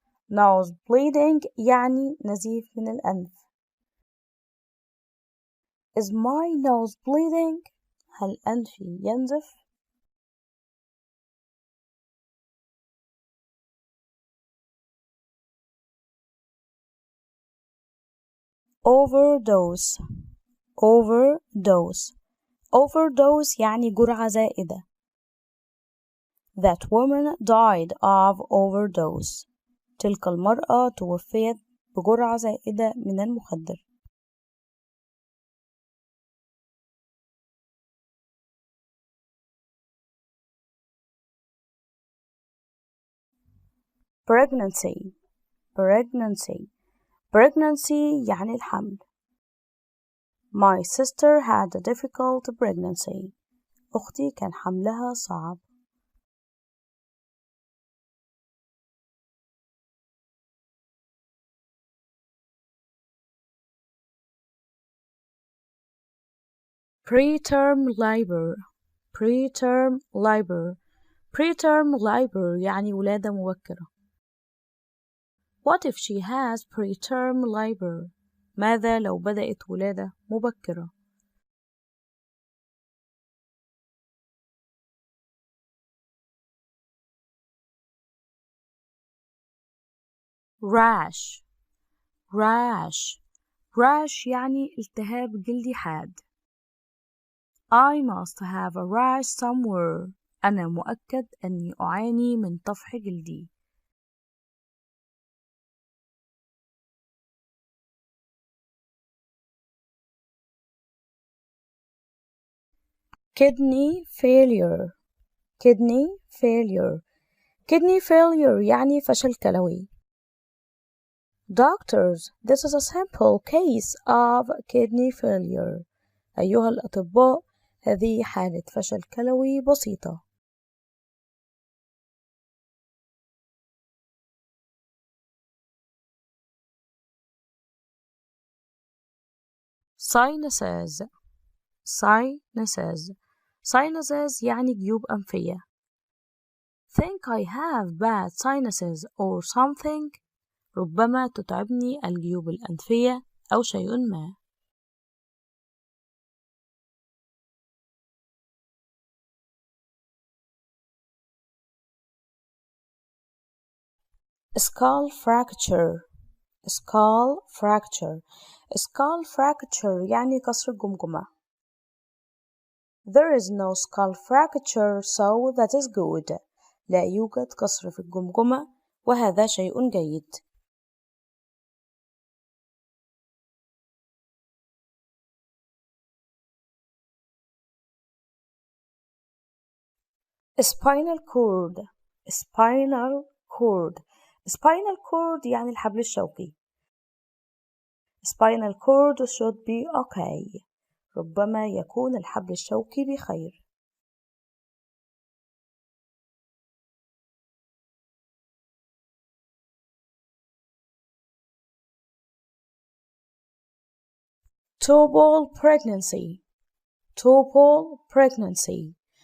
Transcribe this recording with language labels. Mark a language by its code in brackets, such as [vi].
[ar] nose bleeding يعني نزيف من الأنف. [en] Is my nose bleeding؟ [ar] هل أنفي ينزف؟ [en] overdose. overdose. [ar] overdose يعني جرعة زائدة. [en] That woman died of overdose. [ar] تلك المرأة توفيت بجرعة زائدة من المخدر. [en] pregnancy. pregnancy. pregnancy [ar] يعني الحمل. [en] My sister had a difficult pregnancy. [ar] أختي كان حملها صعب. [en] preterm labor. preterm labor. [ar] preterm labor يعني ولادة مبكرة. [en] What if she has preterm labor؟ [ar] ماذا لو بدأت ولادة مبكرة؟ [en] rash. rash. [ar] rash يعني التهاب جلدي حاد. [en] I must have a rash somewhere. [ar] أنا مؤكد أني أعاني من طفح جلدي. [en] kidney failure. kidney failure. [ar] kidney failure يعني فشل كلوي. [en] Doctors, this is a simple case of kidney failure. [ar] أيها الأطباء، هذه حالة فشل كلوي بسيطة. [en] sinuses. sinuses. [ar] sinuses يعني جيوب أنفية. [en] Think I have bad sinuses or something. [ar] ربما تتعبني الجيوب الأنفية أو شيء ما. [en] skull fracture. skull fracture. [ar] skull fracture يعني كسر الجمجمة. [en] There is no skull fracture, so that is good. [ar] لا يوجد كسر في الجمجمة وهذا شيء جيد. [en] spinal cord. spinal cord. [ar] spinal cord يعني الحبل الشوكي. [en] spinal cord should be okay. [ar] ربما يكون الحبل الشوكي بخير. [en] tubal pregnancy. tubal pregnancy.